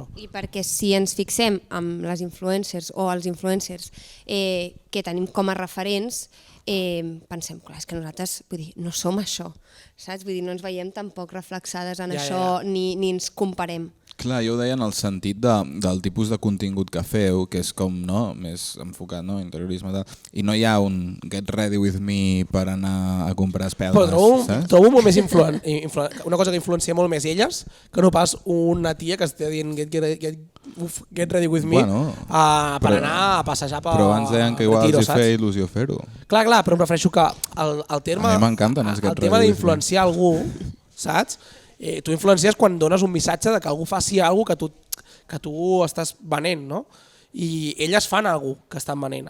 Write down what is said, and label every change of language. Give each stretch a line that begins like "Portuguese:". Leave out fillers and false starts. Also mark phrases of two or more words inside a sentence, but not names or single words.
Catalan: I perquè si ens fixem amb les influencers o els influencers que tenim com a referents, pensem, clar, és que nosaltres no som això, saps? Vull dir, no ens veiem tampoc reflexades en això ni ens comparem. Clar, jo ho deia en el sentit del tipus de contingut que feu, que és com més enfocat, interiorisme, i no hi ha un
English: get ready with me
Catalan: per anar a comprar espelmes, saps? Trobo molt més una cosa que influencia molt més elles que no pas una tia que està dient
English: get ready with me
Catalan: per anar a passejar per Però abans deien que igual els feia il·lusió fer-ho. Clar, però em refereixo que el terme d'influenciar algú, saps? Tu influencies quan dones un missatge de que algú faci alguna cosa que tu estàs venent, no? I elles fan alguna cosa que estan venent.